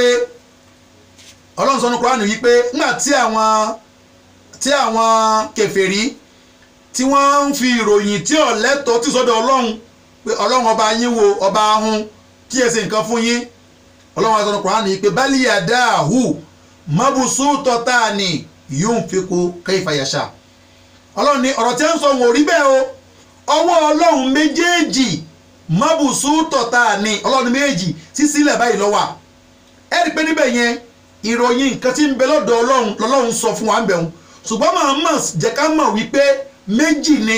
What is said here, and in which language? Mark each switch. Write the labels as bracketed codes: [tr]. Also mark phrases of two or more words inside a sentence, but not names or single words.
[yo] wípé nígbà tí àwọn kèfèrí tí wọ́n ń fi ìròyìn tí ò lẹ́tọ̀ọ́ tí sọ́dọ̀ Ọlọ́run pé Ọlọ́run ọba yín wo ọba ahun kí ẹ ṣe nǹkan fún yín Ọlọ́run sọ́nù Kùránì wípé [ar] بل يداه مبسوطتان ينفق كيف يشاء [yo] Ọlọ́run ní ọ̀rọ̀ tí ń sọ wọn ò rí bẹ́ẹ̀ o ọwọ́ Ọlọ́run méjèèjì mabsutatani Ọlọ́run méjèèjì sísílẹ̀ báyìí ló wà ẹ rí pé níbẹ̀ yẹn ìròyìn nǹkan tí ń bẹ lọ́dọ̀ Ọlọ́run sọ fún wa ń bẹ̀rù ṣùgbọ́n màmá jẹ́ ká mọ̀ wípé méjì